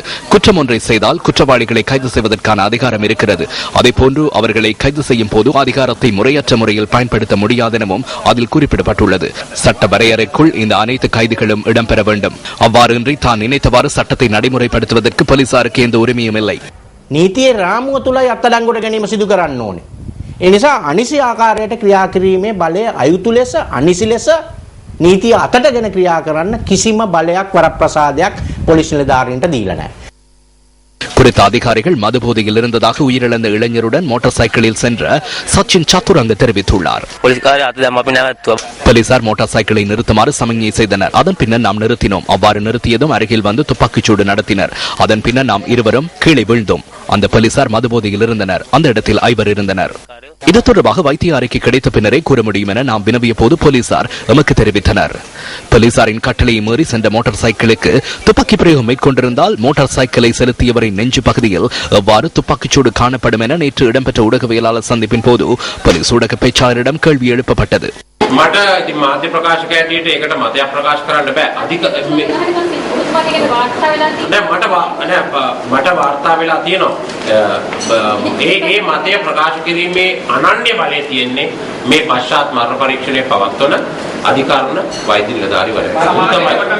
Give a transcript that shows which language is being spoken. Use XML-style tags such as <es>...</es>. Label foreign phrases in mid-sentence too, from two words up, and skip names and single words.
<ta>குற்றம் ஒன்றை செய்தால் குற்றவாளிகளை கைது செய்வதற்கான அதிகாரம் இருக்கிறது. அதேபோன்று அவர்களை கைது செய்யும் போது அதிகாரத்தை முறையற்ற முறையில் பயன்படுத்த முடியாது எனவும் அதில் குறிப்பிடப்பட்டுள்ளது. சட்ட வரையறைக்குள் இந்த அனைத்து கைதுகளும் இடம்பெற வேண்டும். அவ்வாறின்றி தான் நினைத்தவாறு சட்டத்தை நடைமுறைப்படுத்துவதற்கு போலீசாருக்கு எந்த உரிமையும் இல்லை.</ta> <si>නීතියේ රාමුව තුල අත්අඩංගුවට ගැනීම සිදු කරන්න ඕනේ. ඒ නිසා අනිසි ආකාරයට ක්‍රියා කිරීමේ බලය අයුතු ලෙස අනිසි ලෙස නීතිය අතටගෙන ක්‍රියා කරන්න කිසිම බලයක් වරප්‍රසාදයක් පොලිස් නිලධාරීන්ට දීලා නැහැ.</si> <ta>குறித்த அதிகாரிகள் மதுபோதையில் இருந்ததாக உயிரிழந்த இளைஞருடன் மோட்டார் சைக்கிளில் சென்ற சச்சின் சத்துரங்க தெரிவித்துள்ளார். போலீசார் மோட்டார் சைக்கிளை நிறுத்துமாறு சமிக்ஞை செய்தனர். அதன் பின்னர் நாம் நிறுத்தினோம். அவ்வாறு நிறுத்தியதும் அருகில் வந்து துப்பாக்கிச்சூடு நடத்தினர். அதன் பின்னர் நாம் இருவரும் கீழே விழுந்தோம். அந்த போலீசார் மதுபோதையில் இருந்தனர். அந்த இடத்தில் 5 இருந்தனர். இது தொடர்பாக வைத்திய அறிக்கை கிடைத்த பின்னரே கூற முடியும் என நாம் வினவிய போது போலீசார் எமக்கு தெரிவித்தனர். போலீசாரின் கட்டளையை மீறி சென்ற மோட்டார் சைக்கிளுக்கு துப்பாக்கி பிரயோகம் மேற்கொண்டிருந்தால் மோட்டார் சைக்கிளை செலுத்தியவரின் நெஞ்சு பகுதியில் எவ்வாறு துப்பாக்கிச்சூடு காணப்படும் என நேற்று இடம்பெற்ற ஊடகவியலாளர் சந்திப்பின் போது போலீஸ் ஊடக பேச்சாளரிடம் கேள்வி எழுப்பப்பட்டது.</ta> <si>මට ඉතින් මාධ්‍ය ප්‍රකාශක ඇටියට ඒකට මතයක් ප්‍රකාශ කරන්න බෑ. අධික මට වාර්තා වෙලා තියෙනවා. ඒ මතය ප්‍රකාශ කිරීමේ අනන්‍ය බලය තියෙන්නේ මේ පශ්චාත් මරණ පරීක්ෂණය පවත්වන අධිකරණ වෛද්‍ය නිලධාරීවරයා.</si>